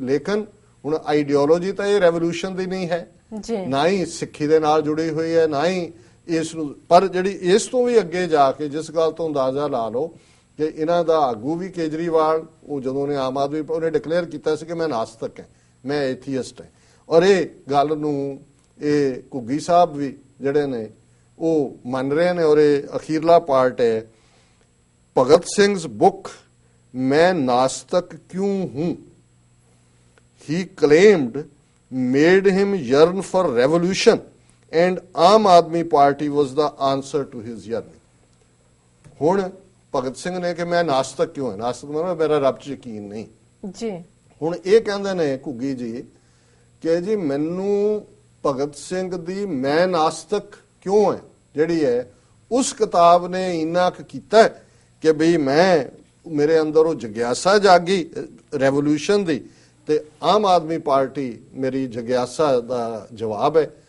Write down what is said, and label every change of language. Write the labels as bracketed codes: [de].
[pa] ਲੇਕਿਨ ਹੁਣ ਆਈਡੀਓਲੋਜੀ ਤਾਂ ਇਹ ਰੈਵੋਲੂਸ਼ਨ ਦੀ ਨਹੀਂ ਹੈ, ਨਾ ਹੀ ਸਿੱਖੀ ਦੇ ਨਾਲ ਜੁੜੀ ਹੋਈ ਹੈ, ਨਾ ਹੀ ਇਸ ਨੂੰ, ਪਰ ਜਿਹੜੀ ਇਸ ਤੋਂ ਵੀ ਅੱਗੇ ਜਾ ਕੇ ਜਿਸ ਗੱਲ ਤੋਂ ਅੰਦਾਜ਼ਾ ਲਾ ਲਓ ਕਿ ਇਹਨਾਂ ਦਾ ਆਗੂ ਵੀ ਕੇਜਰੀਵਾਲ, ਉਹ ਜਦੋਂ ਨੇ ਆਮ ਆਦਮੀ ਉਹਨੇ ਡਿਕਲੇਅਰ ਕੀਤਾ ਸੀ ਕਿ ਮੈਂ ਨਾਸਤਕ ਹਾਂ, ਮੈਂ ਐਥੀਇਸਟ ਹਾਂ, ਔਰ ਇਹ ਗੱਲ ਨੂੰ ਇਹ ਘੁੱਗੀ ਸਾਹਿਬ ਵੀ ਜਿਹੜੇ ਨੇ ਉਹ ਮੰਨ ਰਹੇ ਨੇ। ਔਰ ਇਹ ਅਖੀਰਲਾ ਪਾਰਟ ਹੈ ਭਗਤ ਸਿੰਘ's ਬੁੱਕ ਮੈਂ ਨਾਸਤਕ ਕਿਉਂ ਹੂੰ। [en] he claimed made him yearn for revolution and Aam Aadmi Party was the answer to his yearning। [pa] ਹੁਣ ਭਗਤ ਸਿੰਘ ਨੇ ਕਿ ਮੈਂ ਨਾਸਤਕ ਕਿਉਂ ਹਾਂ, ਨਾਸਤਕ ਮਤਲਬ ਮੇਰਾ ਰੱਬ 'ਚ ਯਕੀਨ ਨਹੀਂ ਜੀ। ਹੁਣ ਇਹ ਕਹਿੰਦੇ ਨੇ ਘੁੱਗੀ ਜੀ ਕਿ ਜੀ ਮੈਨੂੰ ਭਗਤ ਸਿੰਘ ਦੀ ਮੈਂ ਨਾਸਤਕ ਕਿਉਂ ਹੈ ਜਿਹੜੀ ਹੈ ਉਸ ਕਿਤਾਬ ਨੇ ਇੰਨਾ ਕੁ ਕੀਤਾ ਕਿ ਬਈ ਮੈਂ ਮੇਰੇ ਅੰਦਰ ਉਹ ਜਗਿਆਸਾ ਜਾਗੀ ਰੈਵੋਲੂਸ਼ਨ ਦੀ, ਤੇ ਆਮ ਆਦਮੀ ਪਾਰਟੀ ਮੇਰੀ ਜਗਿਆਸਾ ਦਾ ਜਵਾਬ ਹੈ।